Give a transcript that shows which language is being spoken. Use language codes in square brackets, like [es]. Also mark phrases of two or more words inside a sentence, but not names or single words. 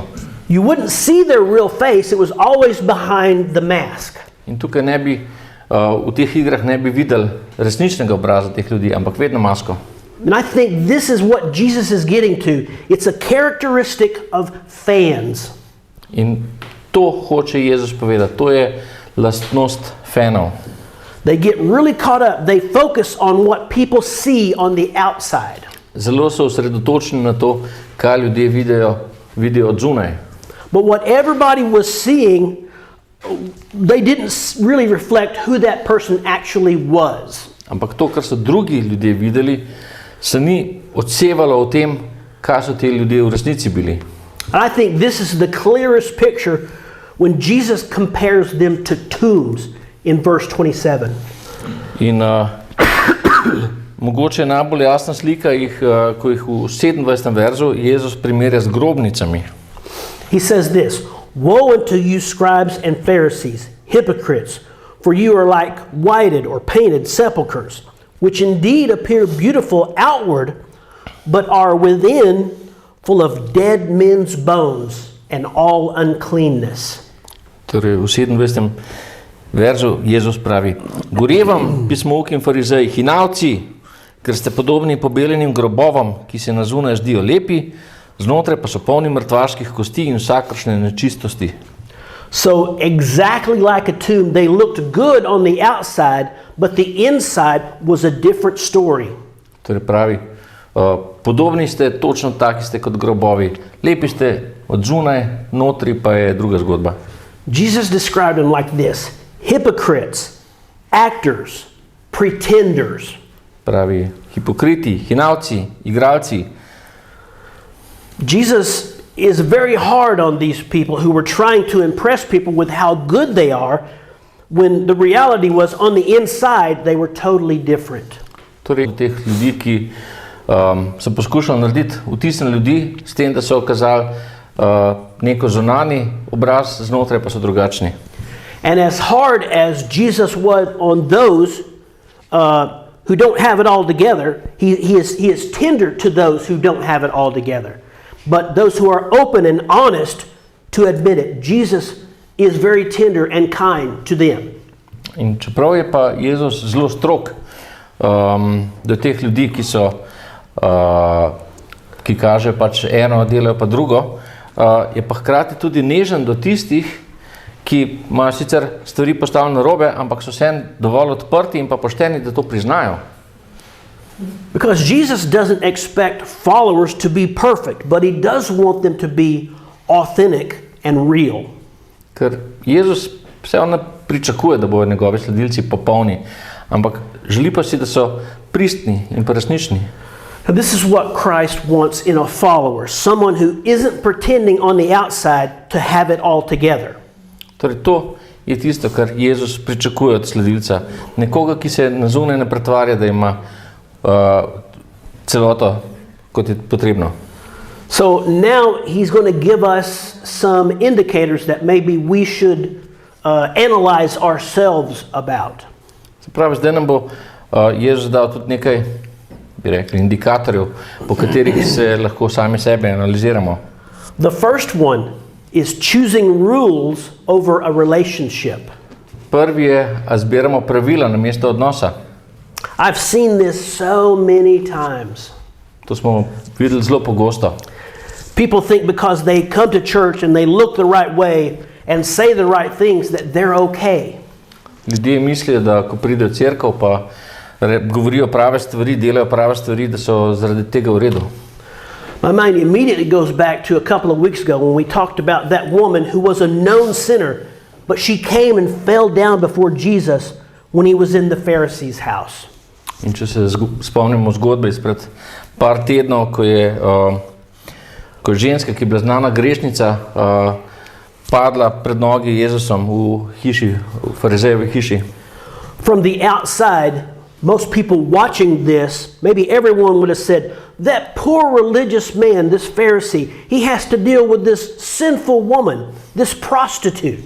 [en] You wouldn't see their real face, it was always behind the mask. [sl] In tukaj ne bi, v teh igrah ne bi videli resničnega obraza teh ljudi, ampak vedno masko. [en] And I think this is what Jesus is getting to. It's a characteristic of fans. [sl] In to hoče Jezus povedati, to je lastnost fanov. [en] They get really caught up. They focus on what people see on the outside. [sl] Zelo so osredotočeni na to, kaj ljudje vidijo od zunaj. [en] But what everybody was seeing, they didn't really reflect who that person actually was. [sl] Ampak to, kar so drugi ljudje videli, se ni odsevalo o tem, kaj so te ljudje v resnici bili. [en] And I think this is the clearest picture when Jesus compares them to tombs in verse 27. [sl] In mogoče je najbolj jasna slika, ko jih v 27. verzu Jezus primerja z grobnicami. [en] He says this, "Woe unto you, scribes and Pharisees, hypocrites, for you are like whited or painted sepulchres, which indeed appear beautiful outward, but are within full of dead men's bones and all uncleanness." [sl] Torej v 27. verzu Jezus pravi, gorje vam pismouki in farizeji, hinavci, ker ste podobni pobeljenim grobovom, ki se na zunaj zdijo lepi, znotraj pa so polni mrtvaških kosti in vsakršne nečistosti. [en] So exactly like a tomb, they looked good on the outside, but the inside was a different story. [sl] Torej pravi, podobni ste, točno taki ste kot grobovi. Lepi ste od zunaj, notri pa je druga zgodba. [en] Jesus described them like this, hypocrites, actors, pretenders. [sl] Pravi, hipokriti, hinavci, igralci. [en] Jesus is very hard on these people who were trying to impress people with how good they are, when the reality was on the inside they were totally different. [sl] Torej, teh ljudi, ki so poskušali narediti vtis na ljudi, s tem, da so kazali neko zunanji obraz, znotraj pa so drugačni. [en] And as hard as Jesus was on those who don't have it all together, he is tender to those who don't have it all together. But those who are open and honest, to admit it. Jesus is very tender and kind to them. [sl] In čeprav je pa Jezus zelo strog do teh ljudi, ki kažejo pač eno, delajo pa drugo, je pa hkrati tudi nežen do tistih, ki imajo sicer stvari postavljene narobe, ampak so vseeno dovolj odprti in pa pošteni, da to priznajo. [en] Because Jesus doesn't expect followers to be perfect, but he does want them to be authentic and real. [sl] Ker Jezus vseeno ne pričakuje, da bodo njegovi sledilci popolni, ampak želi pa si, da so pristni in pa resnični. [en] Now, this is what Christ wants in a follower, someone who isn't pretending on the outside to have it all together. [sl] Torej, to je tisto, kar Jezus pričakuje od sledilca. Nekoga, ki se na zunaj ne pretvarja, da ima celoto, kot je potrebno. [en] So now he's going to give us some indicators that maybe we should analyze ourselves about. [sl] Se pravi, zdaj nam bo Jezus dal tudi nekaj, bi rekli, indikatorjev, po katerih se lahko sami sebe analiziramo. [en] The first one is choosing rules over a relationship. [sl] Prvi je, a zbiramo pravila namesto odnosa. [en] I've seen this so many times. [sl] To smo videli zelo pogosto. [en] People think because they come to church and they look the right way and say the right things that they're okay. [sl] Ljudje mislijo, da ko pridejo v cerkev, pa govorijo prave stvari, delajo prave stvari, da so zaradi tega v redu. [en] My mind immediately goes back to a couple of weeks ago when we talked about that woman who was a known sinner, but she came and fell down before Jesus when he was in the Pharisees' house. [sl] In če se spomnimo zgodbe izpred par tednov, ko je ženska, ki je bila znana grešnica, padla pred nogi Jezusom v hiši, v farizejevi hiši. [en] From the outside, most people watching this, maybe everyone would have said, that poor religious man, this Pharisee, he has to deal with this sinful woman, this prostitute.